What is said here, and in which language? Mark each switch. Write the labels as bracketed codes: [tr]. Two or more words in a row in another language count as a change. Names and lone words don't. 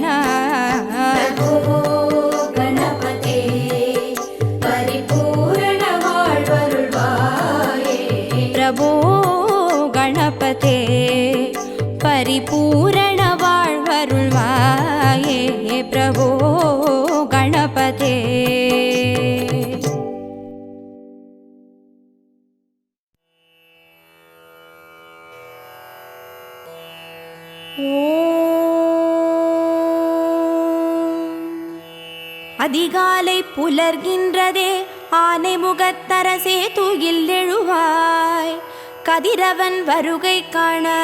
[sa] प्रभो गणपते [ta] परिपूर्ण வாழ்வருள்வாயே [sa] प्रभो गणपते [ta] परिपूर्ण வாழ்வருள்வாயே [sa] प्रभो गणपते [ta] அதிகாலை புலர்கின்றதே ஆனை முகத்தரசே தூயில் எழுவாய் கதிரவன் வருகை காண